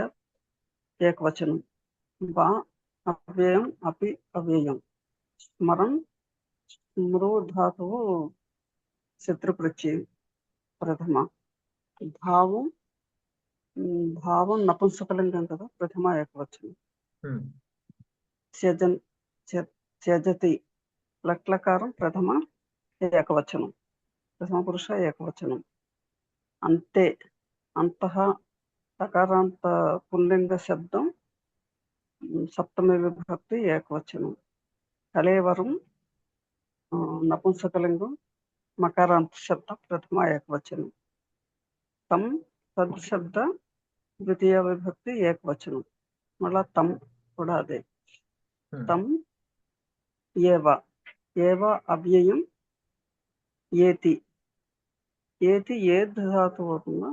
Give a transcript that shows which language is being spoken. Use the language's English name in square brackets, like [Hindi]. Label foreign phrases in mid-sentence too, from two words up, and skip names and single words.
[Sanskrit] एकवचनं वा अव्ययम् अपि अव्ययम् स्मरन् स्मृ धातुः शत्रुप्रत्यये प्रथमा भावं भावं नपुंसकलिङ्गं కదా ప్రథమ ఏకవచనం त्यजन् त्यजति लट्लकारं प्रथम ఏకవచనం ప్రథమ పురుష ఏకవచనం అంతే అంతః తకారాంత పుల్లింగ శబ్దం సప్తమి విభక్తి ఏకవచనం [Telugu] కలేవరం నపుంసకలింగం మకారాంత శబ్ద ప్రథమ ఏకవచనం తం తద్ శబ్ద ద్వితీయ విభక్తి ఏకవచనం మళ్ళా తం కూడా అదే తం ఏవ ఏవ అవ్యయం ఏతి ఏతి ఏ ధాతువు అవుతుందా